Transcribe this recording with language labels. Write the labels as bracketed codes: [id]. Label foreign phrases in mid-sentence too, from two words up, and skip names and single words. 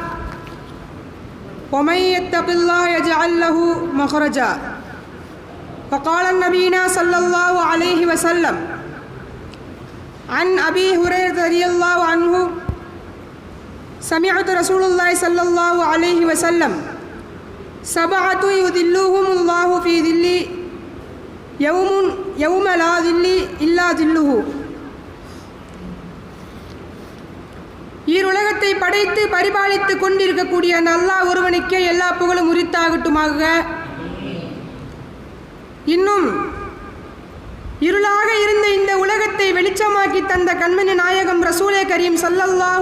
[ar] ومن يتق الله يجعل له مخرجا فقال النبينا صلى الله عليه وسلم عن أبي هريرة رضي الله عنه سمعت رسول الله صلى الله عليه وسلم سبعة يذلهم الله في ظل يوم لا ظل إلا ظله. [ta] ஈருலகத்தை படைத்து பரிபாலித்து கொண்டிருக்கக்கூடிய அந்த அல்லாஹ் ஒருவனுக்கே எல்லா புகழும் உரித்தாகட்டுமாக. இன்னும் இருளாக இருந்த இந்த உலகத்தை வெளிச்சமாக்கி தந்த கண்மணி நாயகம் ரசூலே கரீம் ஸல்லல்லாஹு